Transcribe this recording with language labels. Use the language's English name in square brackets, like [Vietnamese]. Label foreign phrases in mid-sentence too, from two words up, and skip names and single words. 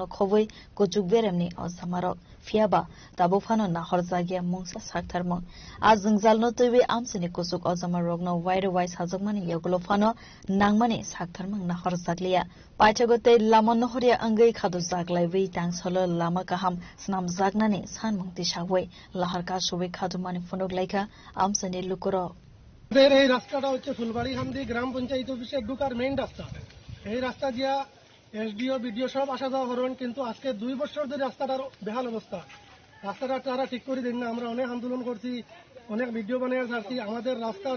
[Kok Borok] खबै कुचुक बेरेमनि असामारक फियाबा दाबोफानो नाहर जागिया मुंसा साक्थारमं आज जोंजालनो तैवे आमसानि कुचुक अजामारकनो वाइर वाइस हाजकमानि यगुलफानो नांमानि साक्थारमं नाहर जागलिया पाइथगते लामन नहरिया अंगै खादु जागलाइबै तांसलो लामा काहाम स्नाम जागनानि सानमुक्ति सावै लाहारका सबै खादुमानि फुनकलाइका आमसानि लुकुरो [Bangla] এই রাস্তাটা হচ্ছে ফুলবাড়ি হামদি গ্রাম পঞ্চায়েত অফিসের ঢুকার মেইন রাস্তা এই রাস্তা দিয়া [English] SDO BDO [Bangla] সব আসা যাওয়া করবেন কিন্তু আজকে 2 বছর ধরে রাস্তাটার বেহাল অবস্থা রাস্তাটা তারা ঠিক করে দেন না আমরা অনেক আন্দোলন করছি অনেক ভিডিও বানিয়ে ছাড়ছি আমাদের রাস্তার